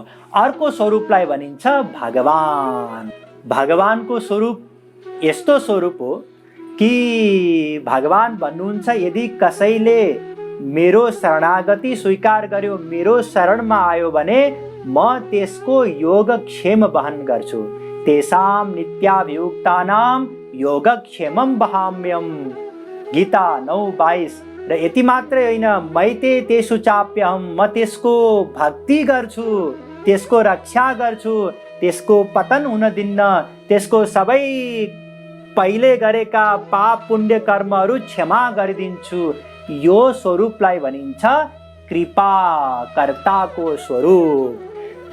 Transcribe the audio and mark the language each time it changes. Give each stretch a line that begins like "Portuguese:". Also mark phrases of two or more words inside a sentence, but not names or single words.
Nepali: अर्को स्वरूपलाई भनिन्छ भगवान। भगवानको स्वरूप यस्तो स्वरूप हो कि भगवान भन्नुहुन्छ यदि कसैले मेरो शरणागति स्वीकार गर्यो, मेरो शरणमा आयो भने म त्यसको योगक्षेम वहन गर्छु,
Sanskrit: तेषां नित्याभियुक्तानां योगक्षेमं वहाम्यहम्।
Nepali: गीता 9:22। र यति मात्रै होइन,
Sanskrit: मैते तेषु चाप्यहम्,
Nepali: म त्यसको भक्ति गर्छु, त्यसको रक्षा गर्छु, त्यसको पतन हुन दिन्न, त्यसको सबै पहिले गरेका पाप पुण्य कर्महरू क्षमा गरिदिन्छु। यो स्वरूपलाई भनिन्छ कृपा कर्ताको स्वरूप।